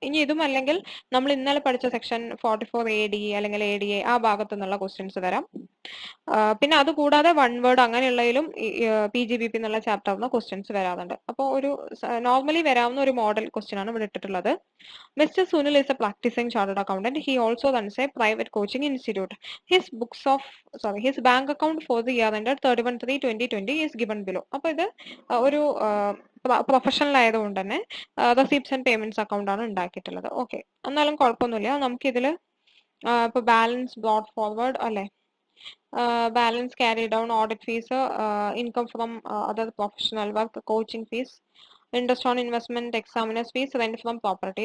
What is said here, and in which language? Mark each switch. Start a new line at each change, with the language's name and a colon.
Malayalam: ഇനി ഇതും അല്ലെങ്കിൽ നമ്മൾ ഇന്നലെ പഠിച്ച സെക്ഷൻ 44 AD അല്ലെങ്കിൽ ADA ആ ഭാഗത്തു നിന്നുള്ള ക്വസ്റ്റ്യൻസ് വരാം. പിന്നെ അത് കൂടാതെ വൺ വേർഡ് അങ്ങനെയുള്ളതിലും PGBP എന്നുള്ള ചാപ്റ്ററിന് ക്വസ്റ്റ്യൻസ് വരാറുണ്ട്. അപ്പോൾ ഒരു നോർമലി വരാവുന്ന ഒരു മോഡൽ ക്വസ്റ്റ്യൻ ആണ് ഇവിടെ ഇട്ടിട്ടുള്ളത്.
English: Mr. Sunil is a practicing chartered accountant. He also runs a private coaching institute. His bank account for the year ended 31/3/2020 is given below.
Malayalam: അപ്പോൾ ഇത് ഒരു പ്രൊഫഷണൽ ആയതുകൊണ്ട് തന്നെ
English: receipts and payments account
Malayalam: ആണ് ഉണ്ടാക്കിയിട്ടുള്ളത്.
English: okay,
Malayalam: എന്നാലും കുഴപ്പമൊന്നുമില്ല. നമുക്കിതിൽ ഇപ്പൊ
English: Balance brought forward അല്ലെ, balance carry down, audit fees, income from other professional work, coaching fees, interest on investment, examiners fees, rent from property.